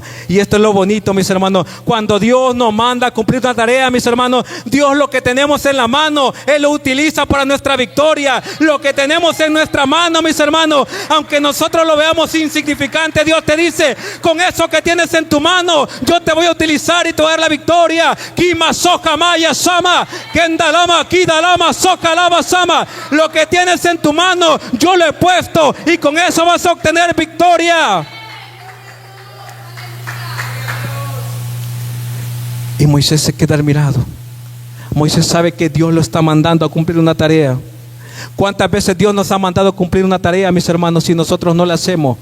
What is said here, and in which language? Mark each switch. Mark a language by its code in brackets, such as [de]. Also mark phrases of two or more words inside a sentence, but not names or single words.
[es] Y esto es lo bonito, mis hermanos. Cuando Dios nos manda a cumplir una tarea, mis hermanos, Dios lo que tenemos en la mano, Él lo utiliza para nuestra victoria. Lo que tenemos en nuestra mano, mis hermanos, aunque nosotros lo veamos insignificante, Dios te dice: con eso que tienes en tu mano, yo te voy a utilizar y te voy a dar la victoria. Kima soka maya sama, kendalama kidalama soka lava sama. Lo que tienes en tu mano, yo lo he puesto, y con eso vas a obtener victoria. Y Moisés se queda admirado. Moisés sabe que Dios lo está mandando a cumplir una tarea. ¿Cuántas veces Dios nos ha mandado a cumplir una tarea, mis hermanos, y nosotros no la hacemos?